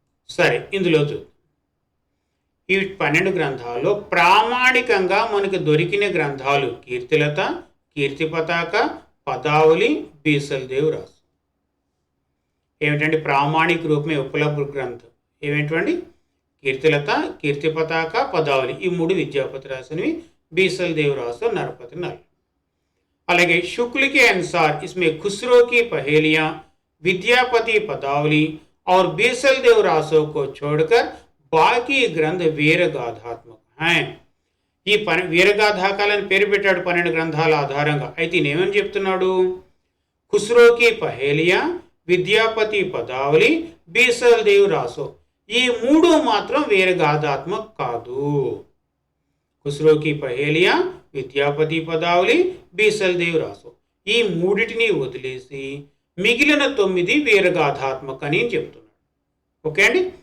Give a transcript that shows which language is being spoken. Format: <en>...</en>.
<te>సరే, ఇందులో చూద్దాం. ఈ 12 గ్రంథాల్లో ప్రామాణికంగా మనకు దొరికిన గ్రంథాలు కీర్తిలత, కీర్తిపతాక, పదావళి, బీసల్దేవ్ రాసు. ఏమిటండి? ప్రామాణిక రూపమే ఉపలబ్ధ గ్రంథం ఏమిటండి? కీర్తిలత, కీర్తిపతాక, పదావళి, ఈ 3 విద్యాపతి రాసినవి.</te> <hi>बीसलदेव रासो नरपति नल। अलगे शुक्ल के अनुसार इसमें खुसरो की पहेलियां, विद्यापति पदावली और बीसलदेव रासो को छोड़कर बाकी ग्रंथ वीरगाथात्मक हैं.</hi> <te>ఈ వీరగాథాకాలని పేరు పెట్టాడు 12 గ్రంథాల ఆధారంగా. అయితే నేనేమని చెప్తున్నాడు? ఖుస్రోకి పహేలియా, విద్యాపతి పదావళి, బీసల్దేవ్ రాసో, ఈ 3 మాత్రం వీరగాథాత్మక కాదు. ఖుస్రోకి పహేలియా, విద్యాపతి పదావళి, బీసల్దేవ్ రాసో, ఈ 3టిని వదిలేసి మిగిలిన 9 వీరగాథాత్మక అని చెప్తున్నాడు. ఓకే అండి.</te>